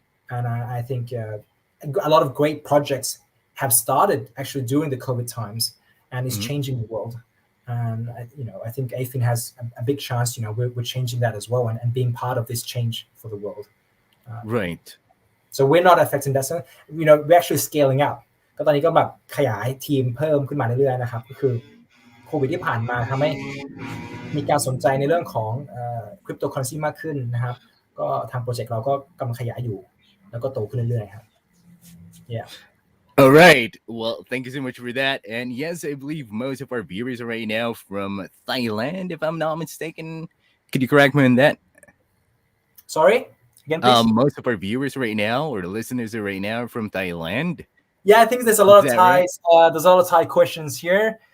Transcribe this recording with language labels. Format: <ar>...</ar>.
<en>And I think a lot of great projects have started actually during the COVID times, and is changing the world. And I think AFIN has a big chance. We're changing that as well, and being part of this change for the world. Right. So we're not affecting that. So we're actually scaling up.</en> <th>ก็ตอนนี้ก็แบบขยายทีมเพิ่มขึ้นมาเรื่อยๆนะครับก็คือโควิดที่ผ่านมาทำให้มีการสนใจในเรื่องของคริปโตเคอเรนซีมากขึ้นนะครับก็ทางโปรเจกต์เราก็กำลังขยายอยู่แล้วก็โตขึ้นเรื่อยๆครับ</th> <en>Yeah. All right. Well, thank you so much for that. And yes, I believe most of our viewers are right now from Thailand, if I'm not mistaken. Could you correct me on that? Sorry? Again, please. Most of our viewers right now, or the listeners are right now from Thailand. Yeah, I think there's a lot of Thais. Right? There's a lot of Thai questions here.</en>